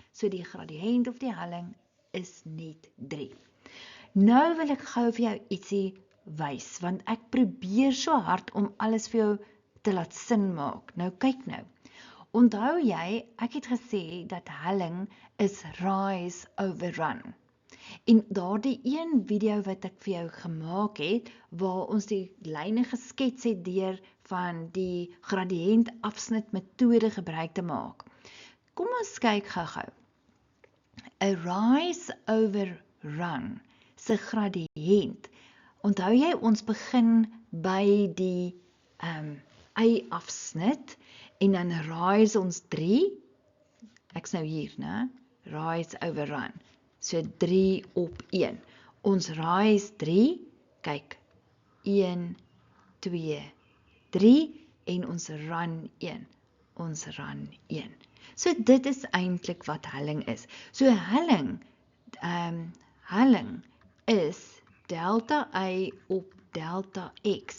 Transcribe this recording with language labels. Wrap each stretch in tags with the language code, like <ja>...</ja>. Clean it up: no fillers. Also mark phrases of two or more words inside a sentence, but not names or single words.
<af>So die gradiënt of die helling is net 3. Nou wil ek gou vir jou ietsie wys, want ek probeer so hard om alles vir jou te laat sin maak. Nou kyk nou. Onthou jy, ek het gesê dat helling is</af> <en>rise over run.</en> <af>En daardie een video wat ek vir jou gemaak het, waar ons die lyne geskets het deur van die gradiënt afsnit metode gebruik te maak. Kom ons kyk gou-gou. 'n</af> <en>rise over run</en> <af>se gradiënt. Onthou jy, ons begin by die y-afsnit en dan rise ons 3. Ek's nou hier, né?</af> <en>Rise over run.</en> <af>So 3 op 1. Ons rise 3 Kyk, 1, 2, 3 en ons ran 1. Ons ran 1. So dit is eintlik wat helling is. So helling is delta y op delta x.</af>